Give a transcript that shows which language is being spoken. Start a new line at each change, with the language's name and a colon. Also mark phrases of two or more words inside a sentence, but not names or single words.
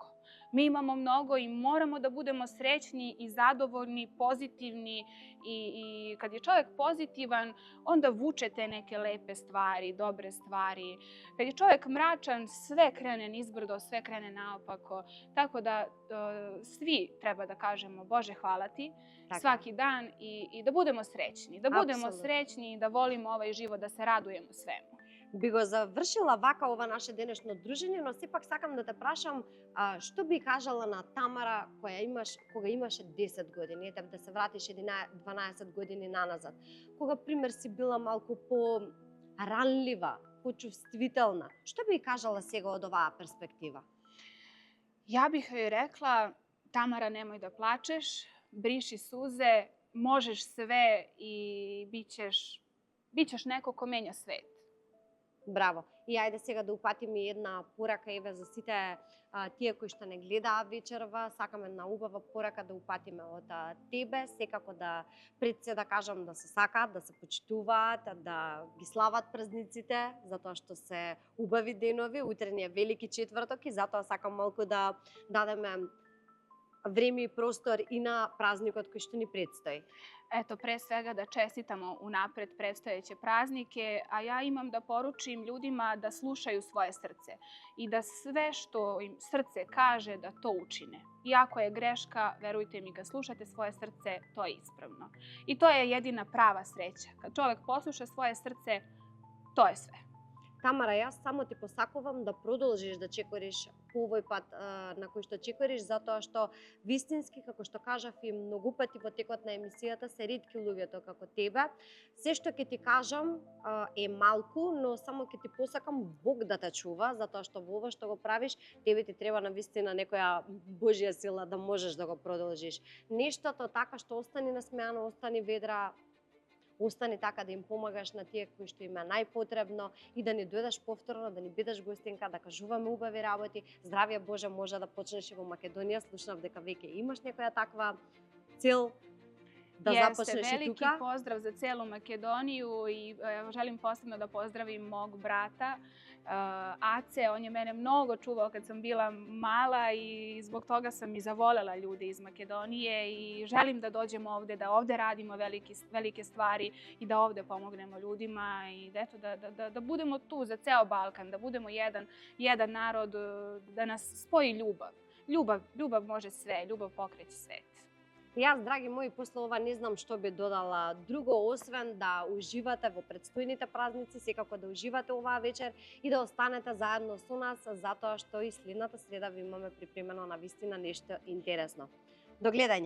Serbian: Mi imamo mnogo i moramo da budemo srećni i zadovoljni, pozitivni i kad je čovjek pozitivan, onda vuče te neke lepe stvari, dobre stvari. Kad je čovjek mračan, sve krene nizbrdo, sve krene naopako. Tako da svi treba da kažemo Bože hvala ti svaki dan i da budemo srećni. Da budemo srećni i da volimo ovaj život, da se radujemo svemu.
Macedonian: Би го завршила вака ова наше денешно дружење, но сепак сакам да те прашам што би кажала на Тамара кога имаше 10 години, ете да се вратиш 12 години наназад, кога пример си била малку по-ранлива, почувствителна. Што би кажала сега од оваа перспектива?
Serbian: Ja bih joj rekla, Tamara, nemoj da plačeš, briši suze, možeš sve i bićeš neko ko menja svet.
Macedonian: Браво. И ајде сега да упатиме една порака еве за сите тие кои што не гледаа вечерва, сакам една убава порака да упатиме од тебе, секако да пред се да кажам да се сакаат, да се почитуваат, да ги слават празниците, затоа што се убави денови, утрен е велики четврток и затоа сакам малку да дадеме време и простор и на празникот кој што ни предстои.
Serbian: Eto, pre svega da čestitamo unapred predstojeće praznike, a ja imam da poručim ljudima da slušaju svoje srce i da sve što im srce kaže da to učine. Iako je greška, verujte mi, kad slušate svoje srce, to je ispravno. I to je jedina prava sreća. Kad čovjek posluša svoje srce, to je sve.
Macedonian: Тамара, јас само ти посакувам да продолжиш да чекориш по овој пат на кој што чекориш, затоа што вистински, како што кажав и многу пати во текот на емисијата, се ретки луѓето како тебе. Се што ќе ти кажам е малку, но само ќе ти посакам Бог да те чува, затоа што во ова што го правиш, тебе ти треба навистина некоја Божја сила да можеш да го продолжиш. Нештото така што остани насмеано, остани ведра, остани така да им помагаш на тие кои што им е најпотребно и да не дојдеш повторно, да ни бидеш гостинка, да кажуваме убави работи. Здравје Боже, може да почнеш и во Македонија. Слушнав дека веќе имаш некоја таква цел
Serbian: da započneš i veliki
Macedonian: tuka.
Serbian: pozdrav za celu Makedoniju i želim posebno da pozdravim mog brata Ace. On je mene mnogo čuvao kad sam bila mala i zbog toga sam i zavolela ljude iz Makedonije i želim da dođemo ovde, da ovde radimo velike stvari i da ovde pomognemo ljudima i da budemo tu za ceo Balkan, da budemo jedan narod, da nas spoji ljubav. Ljubav može sve, ljubav pokreće svet.
Macedonian: Јас, драги мои, после ова не знам што би додала друго, освен да уживате во предстојните празници, секако да уживате оваа вечер и да останете заедно со нас, затоа што и следната среда ви имаме припремено на вистина нешто интересно. До гледање!